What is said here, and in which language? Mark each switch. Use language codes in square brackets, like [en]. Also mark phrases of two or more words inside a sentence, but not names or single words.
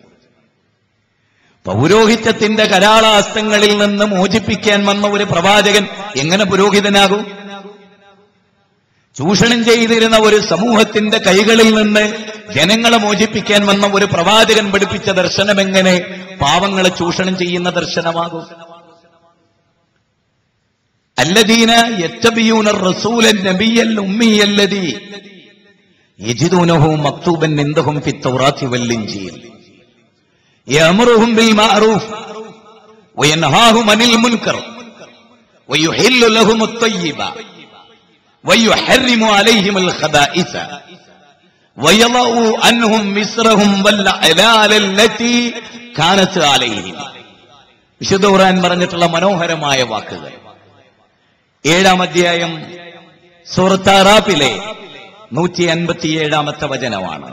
[ml] പൗരോഹിത്യത്തിന്റെ കരാളാസ്തങ്ങളിൽ നിന്ന് മോചിപ്പിക്കാൻ വന്ന ഒരു പ്രവാചകൻ എങ്ങനെ പുരോഹിതനാകും? ചൂഷണം ചെയ്തിരുന്ന ഒരു സമൂഹത്തിന്റെ കൈകളിൽ നിന്ന് ജനങ്ങളെ മോചിപ്പിക്കാൻ വന്ന ഒരു പ്രവാചകൻ പഠിപ്പിച്ച ദർശനം എങ്ങനെ പാവങ്ങളെ ചൂഷണം ചെയ്യുന്ന ദർശനമാകും? [ar] الذين يتبعون الرسول النبي الأمي الذي يجدونه مكتوبا عندهم في التوراة والإنجيل يأمرهم بالمعروف وينهاهم عن المنكر ويحل لهم الطيبات ويحرم عليهم الخبائث ويضع عنهم إصرهم والأغلال التي كانت عليهم. [ml] വിശുദ്ധ ഖുർആൻ പറഞ്ഞിട്ടുള്ള മനോഹരമായ വാക്കുകൾ. 7-ാം അധ്യായം സൂറത്ത് അറാഫിലെ 157-ാമത്തെ വചനമാണ്.